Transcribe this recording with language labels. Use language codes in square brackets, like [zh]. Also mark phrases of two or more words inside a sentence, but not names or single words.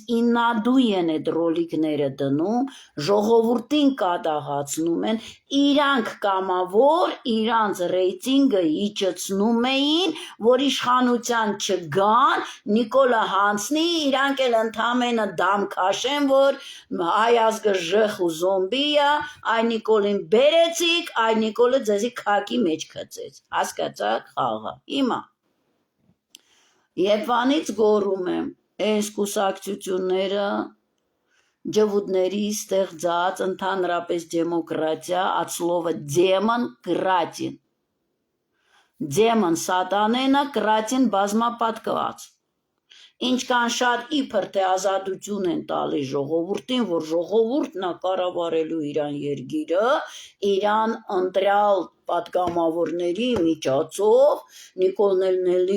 [hy] իննադու են այդ ռոլիկները դնում, ժողովուրդին կատաղացնում են, իրանք կամավոր իրանց ռեյտինգը իջեցնում էին, որ իշխանության չգան, Նիկոլը հանցնի, իրանք էլ ընդամենը դամ քաշեն, որ հայ ազգը ժխ ու զոմբի է, այ Նիկոլին բերեցիք, այ Նիկոլը ձեզի քակի մեջ գցեց, հասկացաք խաղը, հիմա Եվանից գոռում եմ, այս կուսակցությունները ջվուդների ստեղծած ընդհանրապես դեմոկրատիա, [ru] от слова демон [hy] կրատին, դեմոն սատանենը կրատին բազմապատկված, ինչքան շատ իբր թե ազատություն են տալի ժողովուրդին, որ ժողովուրդն է կառավարելու իրան երկիրը, իրան ընտրյալ պատգամավորների միջոցով, Նիկոլն էլի